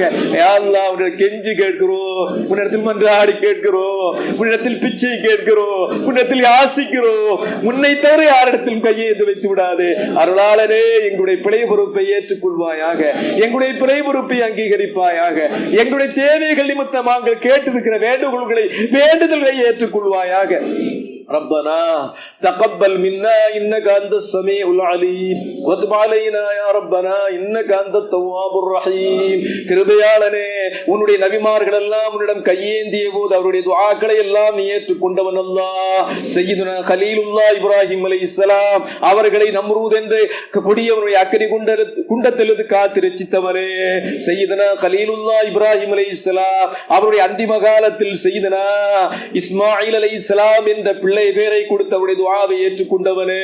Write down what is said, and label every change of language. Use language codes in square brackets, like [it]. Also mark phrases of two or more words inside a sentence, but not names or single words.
[ta] யா அல்லாஹ், உன்னுடைய கெஞ்சி கேட்கிறோம், உன்னிடத்தில் மன்றாடி கேட்கிறோம், உன்னிடத்தில் பிச்சை கேட்கிறோம், உன்னிடத்தில் யாசிக்கிறோம். உன்னை தவிர யாரிடத்திலும் கையேந்து வைத்து விடாது. அருளாளனே, எங்களுடைய பிழை பொறுப்பை ஏற்றுக்கொள்வாயாக, எங்களுடைய பிழை பொறுப்பை அங்கீகரிப்பாயாக. எங்களுடைய தேவைகள் நிமித்தம் நாங்கள் கேட்டிருக்கிற வேண்டுதல்களை ஏற்றுக்கொள்வாயாக. [ar] ربنا تقبل منا إنك أنت السميع العليم وتب علينا يا ربنا إنك أنت التواب الرحيم. [ta] கிருபையாளனே, உன்னுடைய நபிமார்கள் எல்லாம் உன்னிடம் கையேந்திய போது அவருடைய துஆக்களை எல்லாம் நீ ஏற்றுக்கொண்டவன் அல்லாஹ். சய்யிதுனா கலீலுல்லாஹ் இப்ராஹிம் அலைஹிஸ்ஸலாம் அவர்களை நம்ரூத் என்ற கொடியவனுடைய அக்கறை குண்டத்திலிருந்து காத்து ரட்சித்தவனே. சய்யிதுனா கலீலுல்லாஹ் இப்ராஹிம் அலைஹிஸ்ஸலாம் அவருடைய அந்திம காலத்தில் சய்யிதுனா இஸ்மாயில் அலைஹிஸ்ஸலாம் என்ற பிள்ளை பேரை கொடுத்தவருடைய துஆவை ஏற்றுக்கொண்டவனே.